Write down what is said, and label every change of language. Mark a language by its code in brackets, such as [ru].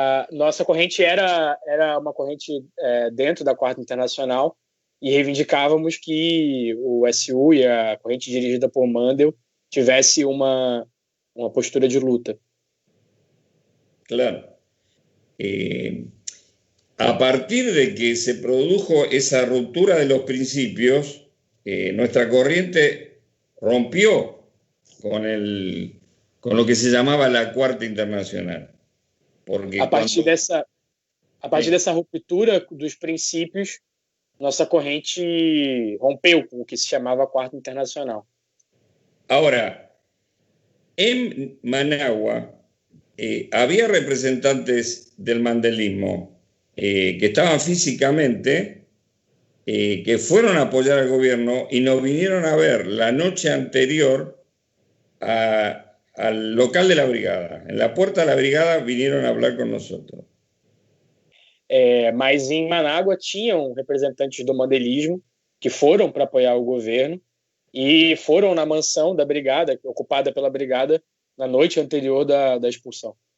[pt] Nossa corrente era uma corrente dentro da Quarta Internacional e reivindicávamos que o SU e a corrente dirigida por Mandel tivesse uma postura de luta. Claro. [es] A partir de que se produjo esa ruptura de los principios, nuestra corriente rompió con lo que se llamaba la Cuarta Internacional. [pt] Porque a partir dessa ruptura dos princípios, nossa corrente rompeu com o que se chamava Quarta Internacional. [es] Ahora, en Managua había representantes del mandelismo que estaban físicamente, que fueron a apoyar al gobierno y nos vinieron a ver la noche anterior al local de la brigada. En la puerta de la brigada vinieron a hablar con nosotros. [pt] Mas em Managua tinham representantes do mandelismo que foram para apoiar o governo e foram na mansão da brigada, ocupada pela brigada, na noite anterior da expulsão.